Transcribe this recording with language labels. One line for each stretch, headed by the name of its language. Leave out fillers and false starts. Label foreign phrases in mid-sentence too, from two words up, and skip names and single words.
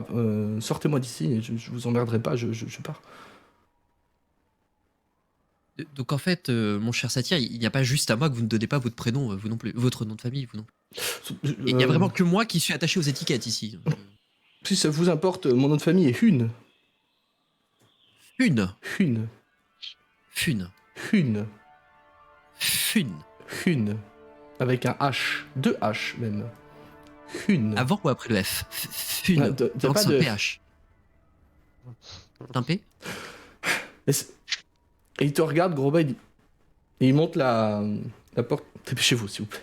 French: Sortez-moi d'ici, je vous emmerderai pas, je pars. Donc en fait, mon cher Satyr, il n'y a pas juste à moi que vous ne donnez pas votre prénom, vous non plus, votre nom de famille, vous non plus. Il n'y a vraiment que moi qui suis attaché aux étiquettes ici. Si ça vous importe, mon nom de famille est Hune. Une, Hune. Fune, Hune. Fune. Hune. Avec un H. 2 H même. Hune. Avant ou après le F? Fune. Ah, t'as Donc pas c'est un de- PH. C'est un P? Et il te regarde, gros bas, il dit... Et il monte la porte. Dépêchez-vous, s'il vous plaît.